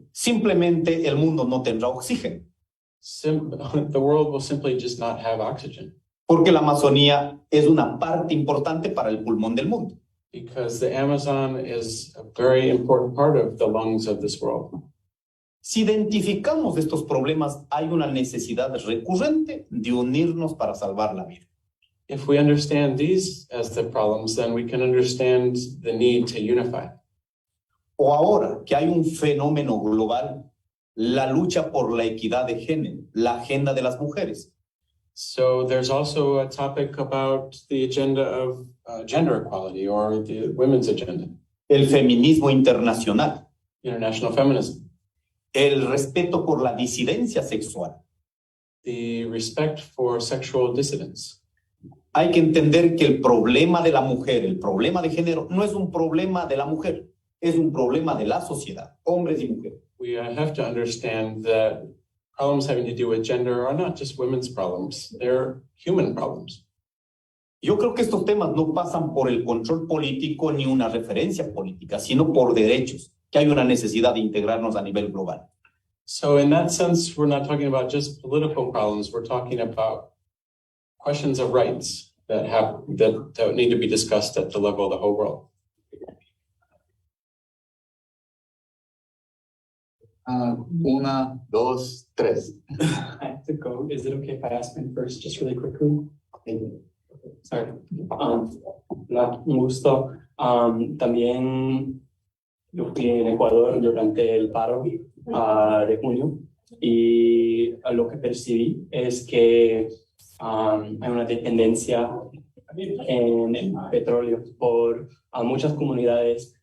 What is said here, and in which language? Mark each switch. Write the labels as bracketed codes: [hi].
[es] simplemente el mundo no tendrá oxígeno, [en] the world will simply just not have oxygen [es] porque la Amazonía es una parte importante para el pulmón del mundo. [en] because the Amazon is a very important part of the lungs of this world. [es] Si identificamos estos problemas, hay una necesidad recurrente de unirnos para salvar la vida. [en] If we understand these as the problems, then we can understand the need to unify. [es] O ahora que hay un fenómeno global, la lucha por la equidad de género, la agenda de las mujeres. [en] So there's also a topic about the agenda of gender equality or the women's agenda, [es] El feminismo internacional, [en] international feminism, [es] el respeto por la disidencia sexual. [en] the respect for sexual dissidents. [es] Hay que entender que el problema de la mujer, el problema de género, no es un problema de la mujer, es un problema de la sociedad, hombres y mujeres. [en] We have to understand that problems having to do with gender are not just women's problems, they're human problems. [es] Yo creo que estos temas no pasan por el control político ni una referencia política, sino por derechos, que hay una necesidad de integrarnos a nivel global. [en] So in that sense, we're not talking about just political problems, we're talking about questions of rights. that need to be discussed at the level of the whole world. [es] Una, dos, tres. [en] I have to go. Is it okay if I ask mine first, just really quickly? Sorry. [es] Hola, un gusto. También yo fui en Ecuador durante el paro de junio y lo que percibí es que hay una dependencia en el petróleo por muchas comunidades.